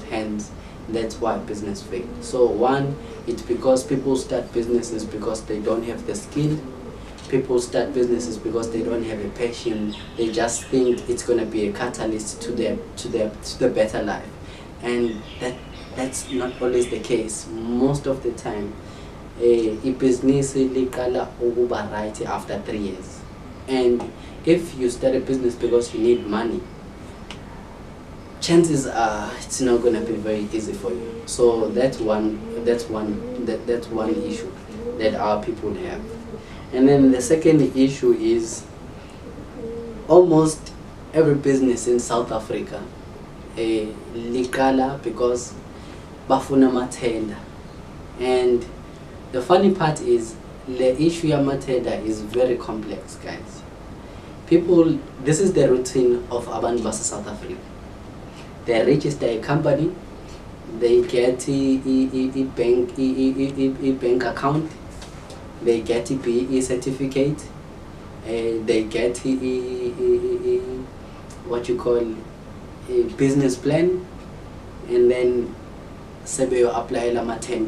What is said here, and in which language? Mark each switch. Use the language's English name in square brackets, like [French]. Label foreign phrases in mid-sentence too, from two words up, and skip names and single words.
[English] Hence, that's why business fails. So one, it's because people start businesses because they don't have the skill. People start businesses because they don't have a passion. They just think it's going to be a catalyst to the better life. And that's not always the case. Most of the time, a business [Zulu] liqala ukuba [English] right after 3 years. And if you start a business because you need money, chances are it's not going to be very easy for you. So that's one issue that our people have. And then the second issue is, almost every business in South Africa liqala because [Zulu] bafuna matenda. [English] And the funny part is, the issue of matenda is very complex, guys. People, this is the routine of [Zulu] abantu base South Africa. [English] They register a company, they get a bank account, they get a PE certificate, they get what you call a business plan, and then sebe apply [Zulu] la matenda.